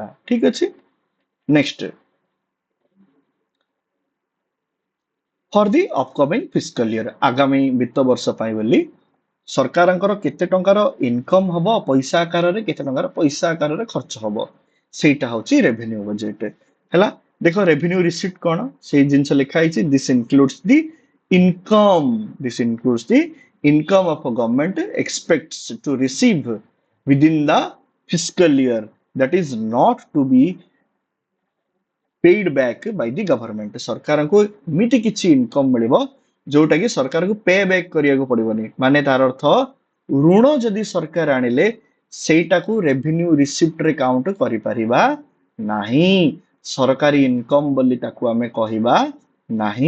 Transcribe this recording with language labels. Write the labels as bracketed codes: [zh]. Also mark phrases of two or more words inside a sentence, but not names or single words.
[or] ଠିକ ଅଛି, [en] next, for the upcoming fiscal year, [or] ଆଗାମୀ ବିତ୍ତ ବର୍ଷ ପାଇଁ ବୋଲି ସରକାରଙ୍କର କେତେ ଟଙ୍କାର ଇନକମ ହବ ପଇସା ଆକାରରେ, କେତେ ଟଙ୍କାର ପଇସା ଆକାରରେ ଖର୍ଚ୍ଚ ହବ, ସେଇଟା ହଉଛି [en] revenue budget [or] ହେଲା। [en] ଦେଖ revenue receipt [or] କଣ, ସେଇ ଜିନିଷ ଲେଖା ହେଇଛି, [en] this includes the income, this includes the income of government expects to receive within the fiscal year that is not to be paid back by the government। [or] ସରକାରଙ୍କୁ ଏମିତି କିଛି ଇନକମ ମିଳିବ ଯୋଉଟା କି ସରକାରକୁ [en] pay back [or] କରିବାକୁ ପଡିବନି। ମାନେ ତାର ଅର୍ଥ, ଋଣ ଯଦି ସରକାର ଆଣିଲେ ସେଇଟାକୁ [en] revenue receiptରେ [or] କାଉଣ୍ଟ କରିପାରିବା ନାହିଁ, ସରକାରୀ ଇନକମ ବୋଲି ତାକୁ ଆମେ କହିବା ନାହିଁ।